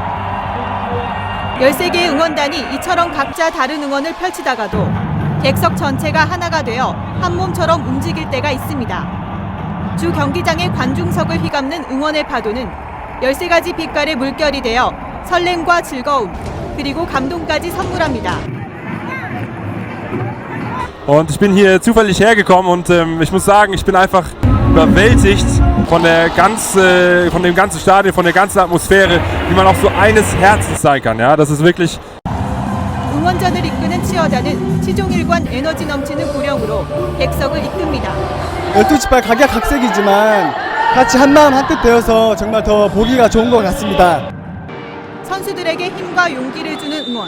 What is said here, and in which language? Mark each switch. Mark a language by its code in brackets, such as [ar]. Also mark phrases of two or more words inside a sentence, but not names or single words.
[ko] 13개의 응원단이 이처럼 각자 다른 응원을 펼치다가도 객석 전체가 하나가 되어 한 몸처럼 움직일 때가 있습니다. 주 경기장의 관중석을 휘감는 응원의 파도는 13가지 빛깔의 물결이 되어 설렘과 즐거움, 그리고 감동까지 선물합니다. [de] Und ich bin hier zufällig hergekommen und ich muss sagen, ich bin einfach überwältigt von dem ganzen Stadion, von der ganzen Atmosphäre, wie man auch so eines Herzens sein kann. Ja, das ist wirklich. [ko] 응원전을 이끄는 치어다는 시종일관 에너지 넘치는 고령으로 객석을 이끕니다. 12지파 각양각색이지만 같이 한마음 한뜻 되어서 정말 더 보기가 좋은 것 같습니다. 선수들에게 힘과 용기를 주는 응원.